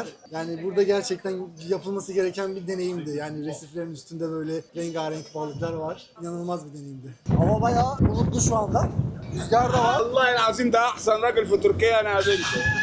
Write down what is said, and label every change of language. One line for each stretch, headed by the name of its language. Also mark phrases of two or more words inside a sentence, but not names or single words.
Turkish: Yani burada gerçekten yapılması gereken bir deneyimdi. Yani resiflerin üstünde böyle rengarenk balıklar var. İnanılmaz bir deneyimdi. Hava bayağı bulutlu şu anda. Rüzgar da var.
Arabic: والله العظيم ده احسن راجل في تركيا انا قابلته.